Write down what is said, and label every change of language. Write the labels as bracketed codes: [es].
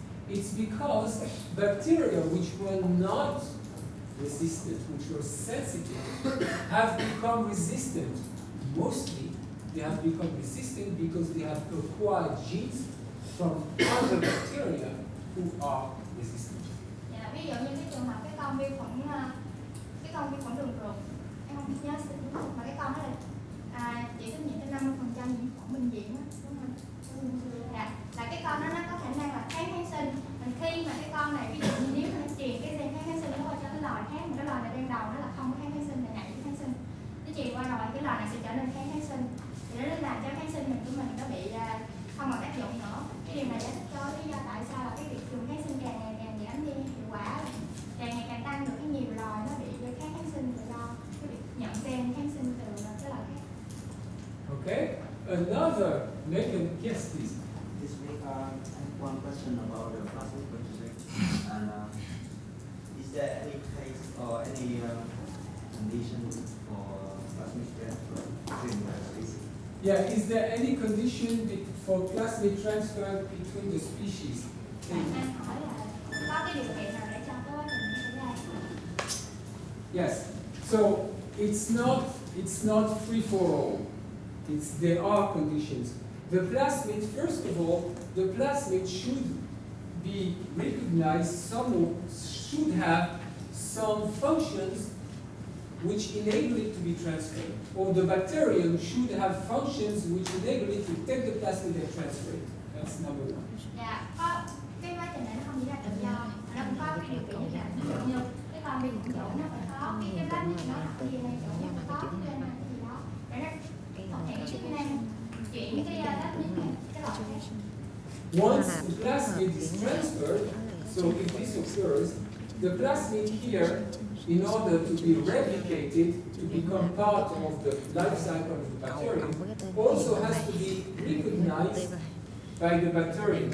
[en] It's because bacteria which were not resistant, which were sensitive, have become resistant. Mostly, they have become resistant because they have acquired genes from other bacteria who are resistant. [vi] Dạ, ví dụ như cái trường hợp cái con vi khuẩn đường ruột, em không nhớ đúng không? Mà cái con đó là chịu trách nhiệm cho 50% nhiễm khuẩn bệnh viện đó, đúng không? Dạ, là cái con đó nó có khả năng là kháng sinh. Mình khi mà cái con này ví dụ như nếu mà nó truyền cái gen kháng sinh đó qua cho cái loài khác, mà cái loài này ban đầu nó là không có kháng sinh, là ngại với kháng sinh, nó truyền qua rồi cái loài này sẽ trở nên kháng sinh, thì nó làm cho kháng sinh của mình nó bị không còn tác dụng nữa. Cái điều này giải thích cho lý do tại sao là cái việc dùng kháng sinh càng ngày càng giảm đi hiệu quả, càng ngày càng tăng được cái nhiều loài nó bị kháng sinh là do cái việc nhận gen kháng sinh từ cái loài khác. [en] Okay, another mechanism. Yes, please. This week, I have one question about the plasmid conjugate. And is there any case or any condition for plasmid transfer between the species? Yeah, is there any condition for plasmid transfer between the species? [vi] Bạn đang hỏi là có cái điều kiện nào để cho cái quá trình xảy ra? [en] Yes. So it's not free for all. There are conditions. The plasmid, first of all, the plasmid should be recognized, should have some functions which enable it to be transferred. Or the bacterium should have functions which enable it to take the plasmid and transfer it. That's number one. [vi] Dạ, có cái quá trình này nó không diễn ra tự do, nó cũng có cái điều kiện như là ví dụ như cái con vi khuẩn chỗ nó phải có cái plasmid nó là gì này chỗ nó phải có cái này gì đó để nó thực hiện cái chức năng chuyển cái plasmid này cái loại khác. [en] Once the plasmid is transferred, so if this occurs, the plasmid here, in order to be replicated, to become part of the life cycle of the bacterium, also has to be recognized by the bacterium.